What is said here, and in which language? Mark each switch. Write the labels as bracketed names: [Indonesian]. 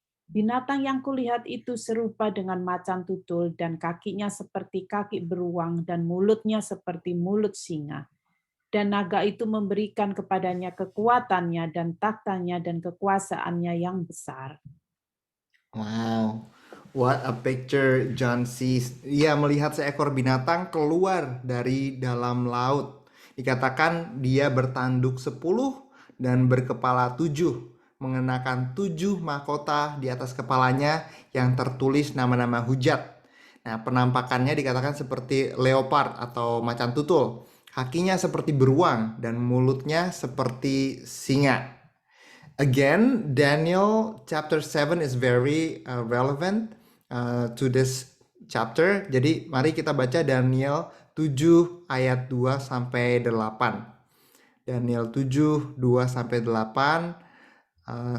[Indonesian] Binatang yang kulihat itu serupa dengan macan tutul, dan kakinya seperti kaki beruang, dan mulutnya seperti mulut singa. Dan naga itu memberikan kepadanya kekuatannya dan taktanya dan kekuasaannya yang besar. [English] Wow, what a picture John sees. [Indonesian] Ia melihat seekor binatang keluar dari dalam laut. Dikatakan dia bertanduk 10 dan berkepala 7, mengenakan 7 mahkota di atas kepalanya yang tertulis nama-nama hujat. Nah, penampakannya dikatakan seperti leopard atau macan tutul. Kakinya seperti beruang dan mulutnya seperti singa. [English] Again, Daniel chapter 7 is very relevant to this chapter. [Indonesian] Jadi mari kita baca Daniel 7 ayat 2 sampai 8. Daniel 7 2 sampai 8.